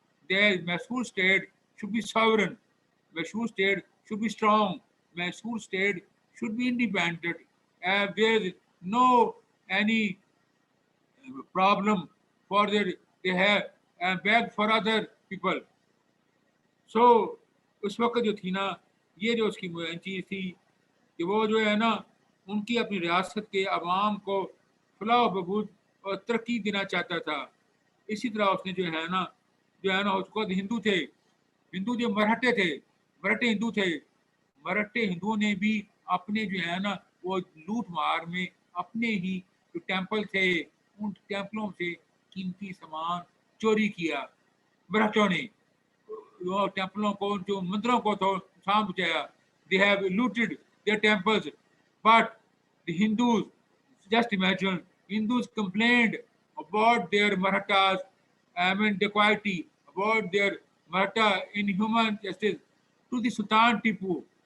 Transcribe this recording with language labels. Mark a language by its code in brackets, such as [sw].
[en] Their Mysore state should be sovereign. Mysore state should be strong. Mysore state should be independent. There is no any problem for their they have beg for other people. [hi] सो उस वक्त जो थी ना, ये जो उसकी चीज़ थी कि वो जो है ना, उनकी अपनी रियासत के अवाम को फलाह बहबूद और तरक्की देना चाहता था। इसी तरह उसने जो है ना उसको हिंदू थे, हिंदू जो मराठे थे, मराठे हिंदू थे, मराठे हिंदुओं ने भी अपने जो है ना वो लूट मार में अपने ही जो टेम्पल थे उन टेम्पलों से कीमती सामान चोरी किया मराठों ने। वो टेम्पलों को जो मंदिरों को तो सांप बचाया। [en] They have looted their temples, but the Hindus, just imagine, Hindus complained about their Marathas, I mean dacoity, about their Maratha inhuman justice to the Sultan Tipu.